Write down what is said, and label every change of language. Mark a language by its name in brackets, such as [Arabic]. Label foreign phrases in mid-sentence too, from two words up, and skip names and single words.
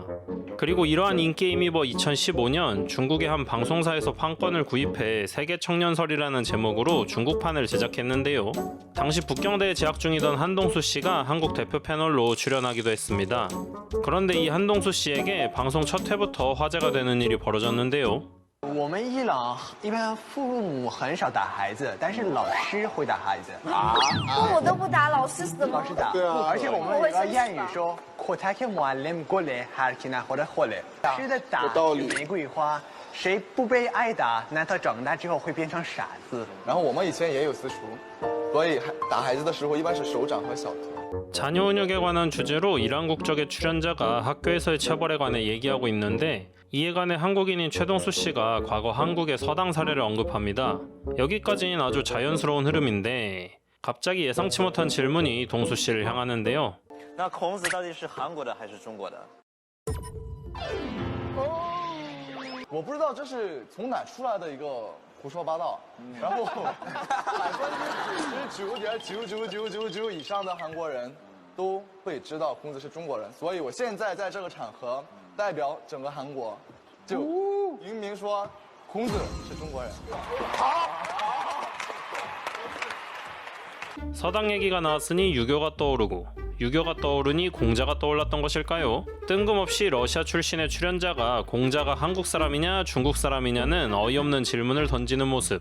[Korean] 그리고 이러한 인기에 힘입어 2015년 중국의 한 방송사에서 판권을 구입해 세계청년설이라는 제목으로 중국판을 제작했는데요. 당시 북경대에 재학 중이던 한동수 씨가 한국 대표 패널로 출연하기도 했습니다. 그런데 이 한동수 씨에게 방송 첫 회부터 화제가 되는 일이 벌어졌는데요. [Chinese] 我们伊朗一般父母很少打孩子，但是老师会打孩子。父母都不打，老师怎么老师打。对啊，而且我们有个谚语说 ， "코타케 무알림 골레 하르키나 或者霍雷。是的打玫瑰花，谁不被挨打，那他长大之后会变成傻子。然后我们以前也有私塾，所以打孩子的时候一般是手掌和小腿。 [Korean] 자녀 훈육에 관한 주제로 이란 국적의 출연자가 학교에서의 처벌에 관해 얘기하고 있는데 이에 관해 한국인인 최동수 씨가 과거 한국의 서당 사례를 언급합니다. 여기까지는 아주 자연스러운 흐름인데 갑자기 예상치 못한 질문이 동수 씨를 향하는데요. [Chinese] 那孔子到底是韩国的还是中国的？我不知道这是从哪出来的一个胡说八道，然后99.99999以上的韩国人都会知道孔子是中国人，所以我现在在这个场合代表整个韩国，就明明说孔子是中国人。 [Korean] 서당 얘기가 나왔으니 유교가 떠오르고 유교가 떠오르니 공자가 떠올랐던 것일까요? 뜬금없이 러시아 출신의 출연자가 공자가 한국 사람이냐 중국 사람이냐는 어이없는 질문을 던지는 모습.